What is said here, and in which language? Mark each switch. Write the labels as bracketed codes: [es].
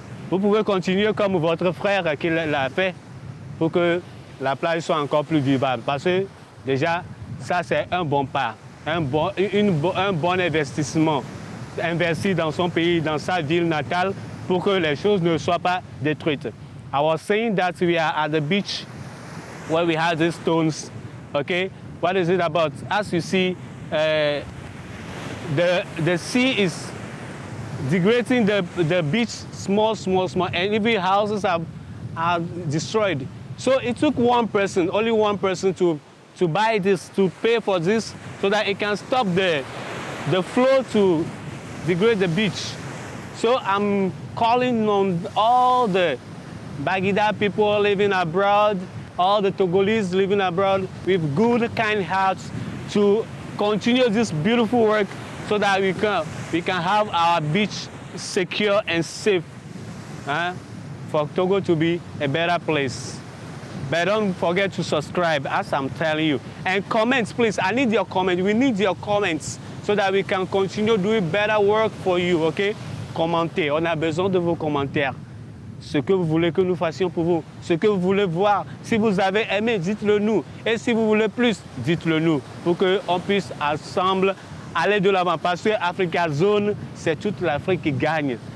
[fr] Vous pouvez continuer comme votre frère qui l'a fait pour que la plage soit encore plus vivable. Parce que déjà, ça c'est un bon pas, un bon investissement. Investir dans son pays, dans sa ville natale, pour que les choses ne soient pas détruites. [en] I was saying that we are at the beach where we have these stones. Okay, what is it about? As you see, the sea is degrading the beach small, and even houses are destroyed. So it took one person, only one person to buy this, to pay for this, so that it can stop the flow to degrade the beach. So I'm calling on all the Baguida people living abroad, all the Togolese living abroad with good, kind hearts to continue this beautiful work so that we can have our beach secure and safe for Togo to be a better place. But don't forget to subscribe, as I'm telling you. And comments, please. I need your comments. We need your comments so that we can continue doing better work for you, okay? [fr] Commentez. On a besoin de vos commentaires. Ce que vous voulez que nous fassions pour vous, ce que vous voulez voir. Si vous avez aimé, dites-le nous. Et si vous voulez plus, dites-le nous. Pour qu'on puisse ensemble aller de l'avant. Parce que Africa Zone, c'est toute l'Afrique qui gagne.